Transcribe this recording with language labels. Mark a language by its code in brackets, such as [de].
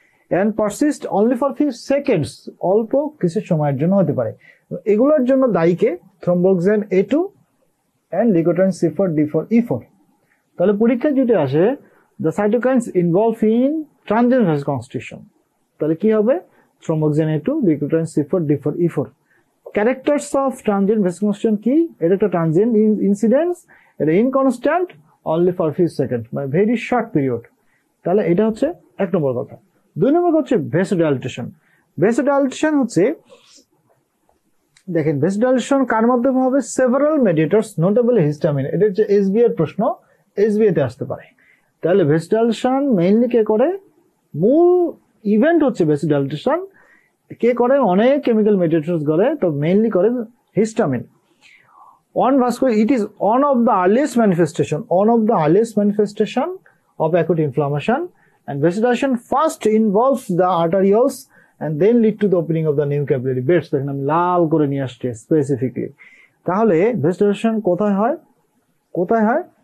[en] and persist only for few seconds, [bn] অল্প কিছু সময়ের জন্য হতে পারে। এগুলোর জন্য দায়ীকে থ্রম্বোক্সেন A2 and leukotriene C4 D4 E4। তাহলে পরীক্ষায় যদি আসে [en] the cytokines involve in transient vasoconstriction, [bn] তাহলে কি হবে? থ্রম্বোক্সেন A2, leukotriene C4 D4 E4। Characters of transient ভেসোকনস্ট্রিকশন কি? এটা একটা ট্রানজিয়েন্ট ইনসিডেন্স, এটা ইনকনস্ট্যান্ট, অনলি ফর ফিউ সেকেন্ড, মানে ভেরি শর্ট পিরিয়ড। তাহলে এটা হচ্ছে এক নম্বর কথা। 2 নম্বর হচ্ছে ভেসোডাইলেটেশন। ভেসোডাইলেটেশন হচ্ছে, দেখেন ভেসোডাইলেটেশন কার মাধ্যমে হবে? Several মেডিয়েটরস, নোটেবলি histamine. এটা হচ্ছে এসবিএ এর প্রশ্ন, এসবিএ তে আসতে পারে। তাহলে ভেসোডাইলেটেশন মেইনলি কে করে? মূল ইভেন্ট হচ্ছে ভেসোডাইলেটেশন। কে করে? অনেক কেমিক্যাল মেডিয়েটরস করে, তো মেইনলি করে histamine. [en] It is one of the earliest manifestation of acute inflammation, and vasodilation first involves the arterioles and then lead to the opening of the new capillary beds. [bn] দেখেন আমি লাল করে নিয়ে আসছি স্পেসিফিকলি। তাহলে vasodilation কোথায় হয়?